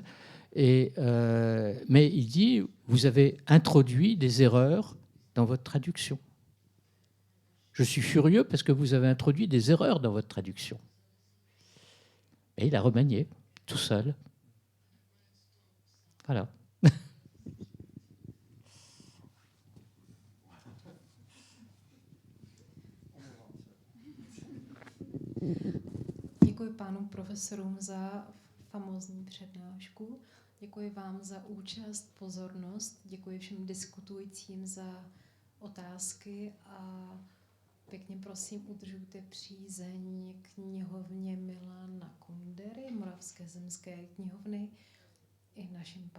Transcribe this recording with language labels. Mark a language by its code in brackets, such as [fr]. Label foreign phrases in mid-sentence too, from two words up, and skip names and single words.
[fr] Mais il dit, vous avez introduit des erreurs dans votre traduction. Je suis furieux parce que vous avez introduit des erreurs dans votre traduction. Et il a remanié, tout seul. Voilà. [cs] Děkuji pánům profesorům za famózní přednášku. Děkuji vám za účast, pozornost. Děkuji všem diskutujícím za otázky a pěkně prosím udržujte přízeň knihovně Milana Kundery, Moravské zemské knihovny i našim pánům profesorům.